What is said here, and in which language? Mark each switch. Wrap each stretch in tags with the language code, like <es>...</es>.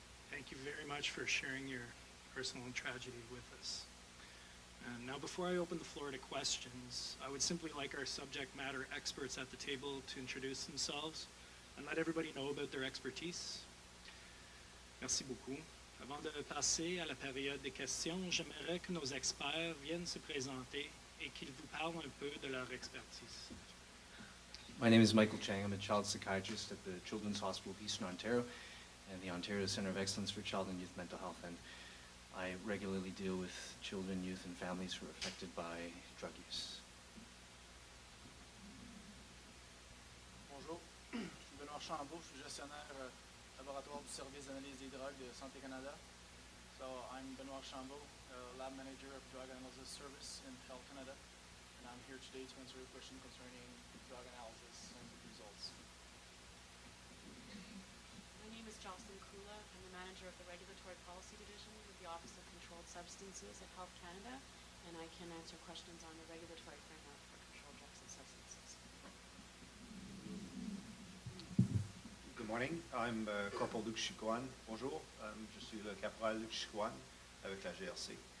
<en>Thank you very much for sharing your personal tragedy with us. And now, before I open the floor to questions, I would simply like our subject matter experts at the table to introduce themselves and let everybody know about their expertise.</en> <fr>Merci beaucoup. Avant de passer à la période des questions, j'aimerais que nos experts viennent se présenter et qu'ils vous parlent un peu de leur expertise.</fr> <en>My name is Michael Chang. I'm a child psychiatrist at the Children's Hospital of Eastern Ontario and the Ontario Centre of Excellence for Child and Youth Mental Health. And I regularly deal with children, youth, and families who are affected by drug use.</en> <fr>Bonjour, je suis Benoît Chambault, je suis gestionnaire laboratoire du service d'analyse des drogues de Santé Canada.</fr> <en>So I'm Benoît Chambault, lab manager of Drug Analysis Service in Health Canada, and I'm here today to answer your question concerning drug analysis and results. My name is Jocelyn Kula. I'm the manager of the Regulatory Policy Division with the Office of Controlled Substances at Health Canada, and I can answer questions on the regulatory framework for controlled drugs and substances. Good morning. I'm Corporal Luc Chicoine.</en> <fr>Bonjour. Je suis le caporal Luc Chicoine avec la GRC.</fr>